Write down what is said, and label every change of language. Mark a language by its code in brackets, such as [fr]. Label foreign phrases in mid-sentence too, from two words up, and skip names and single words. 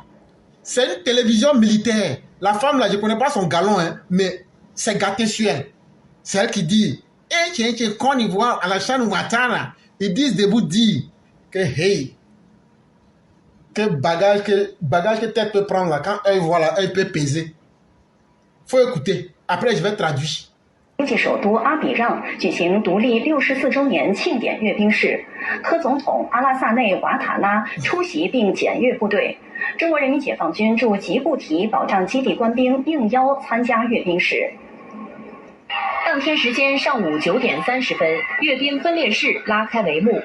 [fr] C'est une télévision militaire. La femme là, je ne connais pas son galon, hein, mais c'est gâté sur elle. C'est elle qui dit, eh, tiens, quand ils voient Alassane Ouattara, ils disent debout dire que hey, que bagage que tête peut prendre là, quand elle voit là, elle peut peser. Faut écouter. Après, je vais traduire. [zh] 经济首都阿比让举行独立64周年庆典阅兵式，科总统阿拉萨内瓦塔纳出席并检阅部队。中国人民解放军驻吉布提保障基地官兵应邀参加阅兵式。当天时间上午9点30分，阅兵分列式拉开帷幕。